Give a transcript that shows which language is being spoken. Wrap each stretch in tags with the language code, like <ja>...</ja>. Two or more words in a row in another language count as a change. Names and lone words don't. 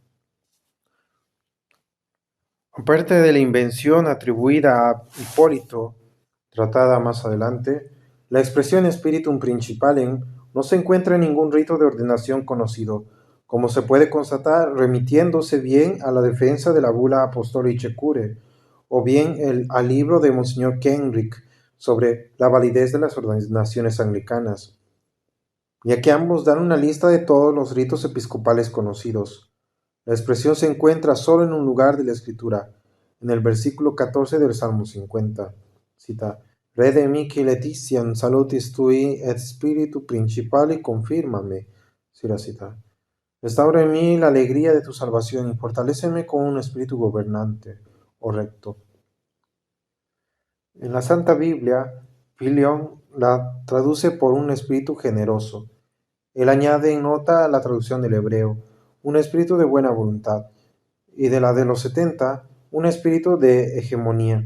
<es>Aparte de la invención atribuida a Hipólito, tratada más adelante, la expresión</es> <la>Spiritum Principalem</la> <es>no se encuentra en ningún rito de ordenación conocido, como se puede constatar remitiéndose bien a la defensa de la bula Apostolicae Curae, o bien al libro de Monseñor Kenrick sobre la validez de las ordenaciones anglicanas, ya que ambos dan una lista de todos los ritos episcopales conocidos. La expresión se encuentra solo en un lugar de la Escritura, en el versículo 14 del Salmo 50. Cita:</es> <la>Rede mihi letitiam salutis tui et spiritu principali confirmame.</la> <es>Sí, la cita. Restaura en mí la alegría de tu salvación y fortaléceme con un espíritu gobernante o recto. En la Santa Biblia, Filión la traduce por un espíritu generoso. Él añade en nota la traducción del hebreo, un espíritu de buena voluntad, y de la de los 70, un espíritu de hegemonía.</es>